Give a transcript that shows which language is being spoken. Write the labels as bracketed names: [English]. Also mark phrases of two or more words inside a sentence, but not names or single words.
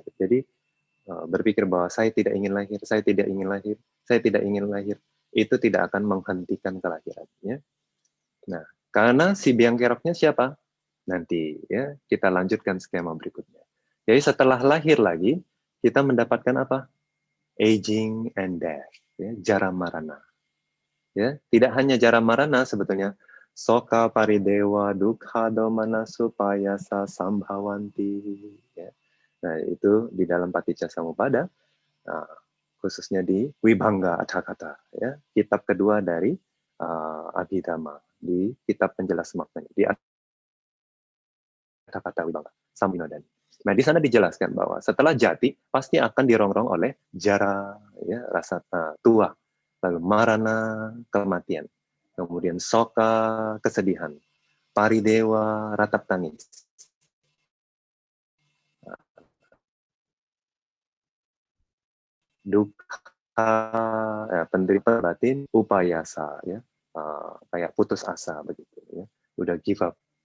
[Indonesian] Jadi berpikir bahwa saya tidak ingin lahir, saya tidak ingin lahir, saya tidak ingin lahir, itu tidak akan menghentikan kelahirannya. Nah, karena si biang keroknya siapa? Nanti ya kita lanjutkan skema berikutnya. Jadi setelah lahir lagi, kita mendapatkan apa? [English] Aging and death, [Pali] ya, jara marana. [Indonesian] Ya, tidak hanya [Pali] jara marana [Indonesian] sebetulnya, [Pali] soka paridewa dukha domana supayasa sambhawanti. [Indonesian] Ya. Nah, itu di dalam Paticca Samuppada, khususnya di Vibhanga Atthakatha, ya, kitab kedua dari Abhidhamma, di kitab penjelas maknanya, di Atthakatha Vibhanga Samvinodani. Nah, di sana dijelaskan bahwa setelah jati pasti akan dirongrong oleh jara, ya, rasa tua, lalu marana, kematian, kemudian soka, kesedihan, paridewa, ratap tangis, dukkha, penderitaan batin, upayasa, ya, kayak putus asa begitu, ya, udah [English] give up.